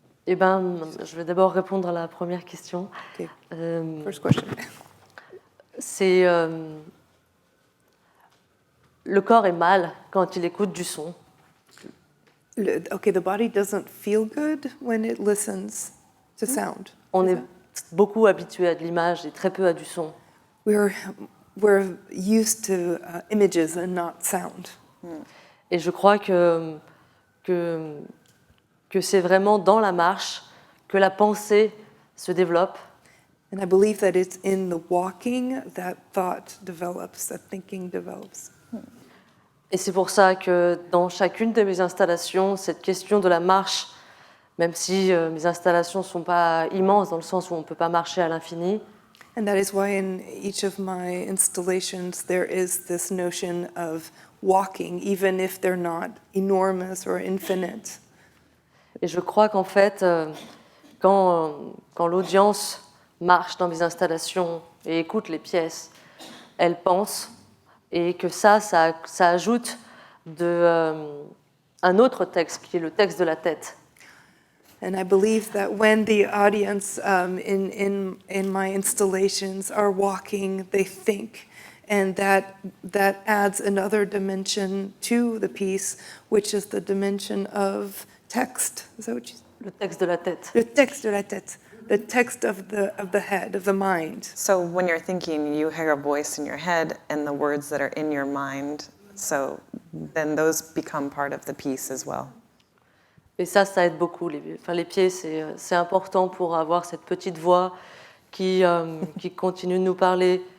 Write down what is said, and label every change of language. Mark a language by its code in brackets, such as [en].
[fr] Eh ben, je vais d'abord répondre à la première question. [en] Okay. First question. [fr] C'est le corps est mal quand il écoute du son. [en] Okay, the body doesn't feel good when it listens to sound. [fr] On est beaucoup habitué à de l'image et très peu à du son. [en] We're used to images and not sound. [fr] Et je crois que c'est vraiment dans la marche que la pensée se développe. [en] And I believe that it's in the walking that thought develops, that thinking develops. [fr] Et c'est pour ça que dans chacune de mes installations, cette question de la marche, même si mes installations ne sont pas immenses dans le sens où on ne peut pas marcher à l'infini, [en] And that is why in each of my installations there is this notion of walking, even if they're not enormous or infinite. [fr] et je crois qu'en fait, quand l'audience marche dans mes installations et écoute les pièces, elle pense, et que ça ajoute un autre texte qui est le texte de la tête. [en] And I believe that when the audience in my installations are walking, they think, and that adds another dimension to the piece, which is the dimension of text. Is that what you said? [fr] Le texte de la tête. Le texte de la tête. [en] The text of the head, of the mind. So when you're thinking, you hear a voice in your head and the words that are in your mind. So then those become part of the piece as well. [fr] Et ça aide beaucoup. Les pieds, c'est important pour avoir cette petite voix qui continue de nous parler.